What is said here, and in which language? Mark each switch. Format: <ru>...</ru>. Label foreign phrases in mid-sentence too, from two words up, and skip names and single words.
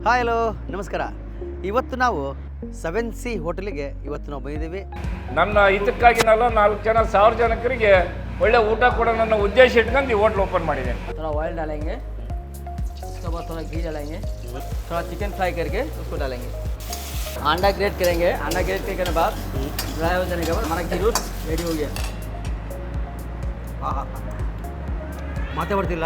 <en>hi hello</en> <kn>ನಮಸ್ಕಾರ. ಇವತ್ತು ನಾವು 7C ಹೋಟೆಲಿಗೆ ನಾವು ಬಂದಿದ್ದೀವಿ. ನನ್ನ ಹಿತಕ್ಕಾಗಿನಲ್ಲ 4 ಜನ 1000 ಜನಕರಿಗೆ ಒಳ್ಳೆ ಊಟ ಕೊಡೋ ನನ್ನ ಉದ್ದೇಶ ಇಟ್ಕೊಂಡು ಈ</kn> <en>hotel open</en> <kn>ಮಾಡಿದ್ದೇನೆ.</kn> <hi>थोड़ा ऑयल डालेंगे, उसके बाद थोड़ा घी डालेंगे, थोड़ा</hi> <en>chicken fry</en> <hi>करके उसको डालेंगे. अंडा ग्रेट करेंगे. अंडा ग्रेट करने के बाद ड्राई हो जाने के बाद हमारा घी</hi> <en>roast ready</en> <hi>हो गया.</hi> <kn>ಮಾತೇ ಬರ್ತಿಲ್ಲ.</kn>